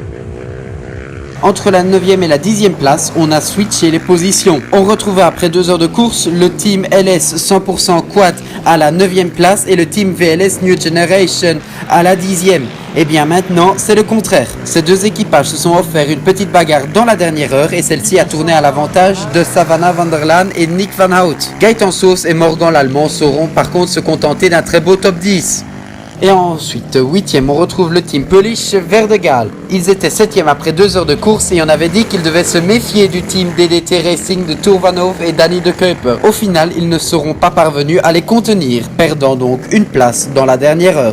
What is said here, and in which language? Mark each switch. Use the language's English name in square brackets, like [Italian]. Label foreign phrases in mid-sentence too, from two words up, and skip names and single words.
[French] Entre la 9e et la 10e place, on a switché les positions. On retrouvait après 2 heures de course le team LS 100% Quat à la 9e place et le team VLS New Generation à la 10e. Et bien maintenant, c'est le contraire. Ces deux équipages se sont offerts une petite bagarre dans la dernière heure et celle-ci a tourné à l'avantage de Savannah van der Laan et Nick Van Hout. Gaëtan Sauze et Morgan l'Allemand sauront par contre se contenter d'un très beau top 10. Et ensuite, 8e, on retrouve le team Polish Verdegal. Ils étaient 7e après 2 heures de course et on avait dit qu'ils devaient se méfier du team DDT Racing de Turvanov et Danny de Kuiper. Au final, ils ne seront pas parvenus à les contenir, perdant donc une place dans la dernière heure.